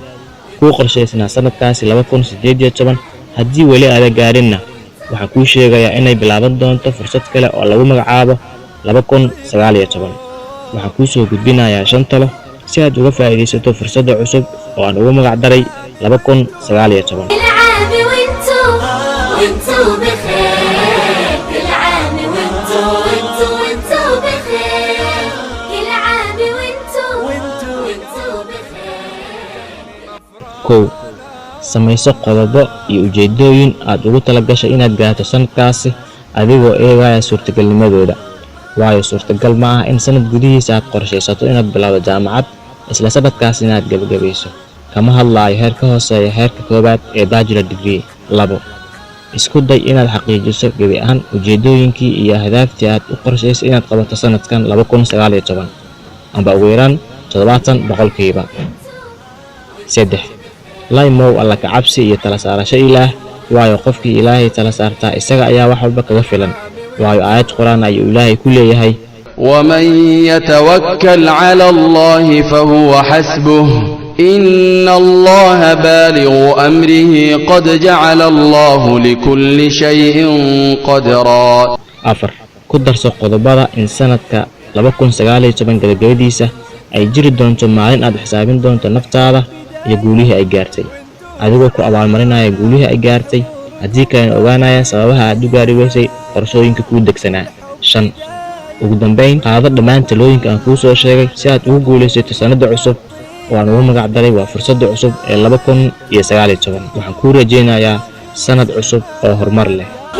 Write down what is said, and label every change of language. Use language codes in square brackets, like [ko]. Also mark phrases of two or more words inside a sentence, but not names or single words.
[so] ku qorshaysnaa sanadkaasi 2018 haddii weli aad gaarinna waxa ku sheegayaa inay bilaaban doonto fursad kale oo lagu magacaabo 2019 waxa ku soo gudbinayaa 5 talo si aad uga faa'iideysato fursadda cusub oo aan ugu magac daray 2019 [ar] وانتو بخير كل عام وانتو بخير كل عام وانتو بخير [so] samayso qodobo iyo ujeedooyin aad ugu tala gashay inaad gaarto sanadkaasi adigoo eegaya suurtagalnimadooda waayo suurtagal ma aha in sanad gudihiisa aad qorshaysato inaad bilowdo jaamacad isla sanadkaas inaad gabagabayso kama hadlaayo heerka hooseeya heerka koobaad ee [en] bachelor degree [so] 2 isku day inaad xaqiijiso gabi ahaan ujeedooyinkii iyo ahdaaftii aad u qorshaysay inaad qabato sanadkan 2019 amba ugu yaraan 70%. 3 laymow alla ka cabsi iyo tala saarasho ilaah waayo qofkii ilaahay tala saartaa isaga ayaa wax walba kaga filan waayo aayad quraan ayuu ilaahay ku leeyahay [ar] ومن يتوكل على الله فهو حسبه إن الله بالغ أمره قد جعل الله لكل شيء قدرا [so] 4 ku darso qodobada in sanadka 2019 gabagabadiisa ay jiri doonto maalin aad xisaabin doonto naftaada iyo guulihii ay gaartay adigoo ku abaalmarinaya guulihii ay gaartay haddii kale ogaanaya sababaha aad u gaari weysay qorshooyinka kuu degsanaa 5 ugu dambeyn qaado dhammaan talooyinka aan kuu soo sheegay si aad ugu guulaysato sanadda cusub oo aan ugu magac daray waa fursadda cusub ee 2019 waxaan kuu rajaynayaa sanad cusub oo horumar leh